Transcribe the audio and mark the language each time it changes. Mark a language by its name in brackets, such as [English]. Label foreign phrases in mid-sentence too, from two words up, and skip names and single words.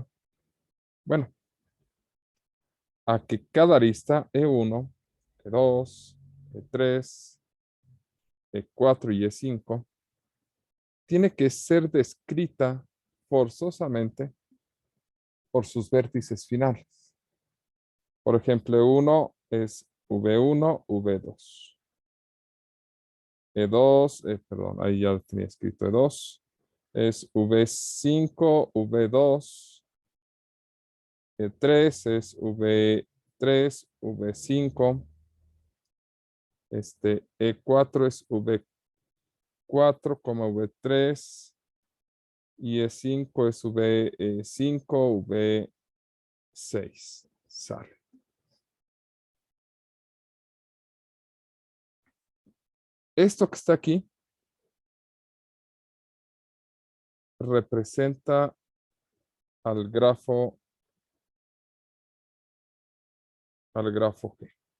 [Spanish] Bueno, a que cada arista E1, E2, E3, E4 y E5 tiene que ser descrita forzosamente por sus vértices finales. Por ejemplo, uno es V1, V2. E2, perdón, ahí ya tenía escrito E2. Es V5, V2. E3 es V3, V5. E4 es V4, V3. Y E5 es V5, V6. Sale. Esto que está aquí representa al grafo G.